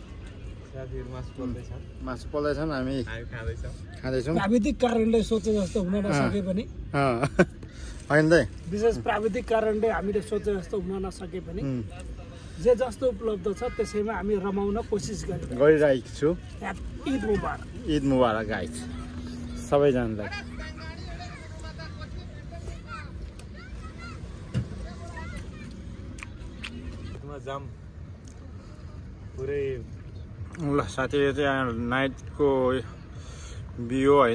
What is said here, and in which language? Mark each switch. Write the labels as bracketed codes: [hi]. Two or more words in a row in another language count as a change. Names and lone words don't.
[ne] मासु पोल्दैछन्, हामी खाँदैछौँ। प्राविधिक कारणले सोचे जस्तो हुन नसके पनि होइन दाइ, विशेष प्राविधिक कारणले हामीले सोचे जस्तो हुन नसके पनि जे जस्तो उपलब्ध छ त्यसैमा हामी रमाउन कोसिस गरिरहेको छु। [ar] عيد مبارك. عيد مبارك [ne] गाइस सबैजनालाई। जाम पुरै ल साथी, यो चाहिँ नाइटको बियो होइन।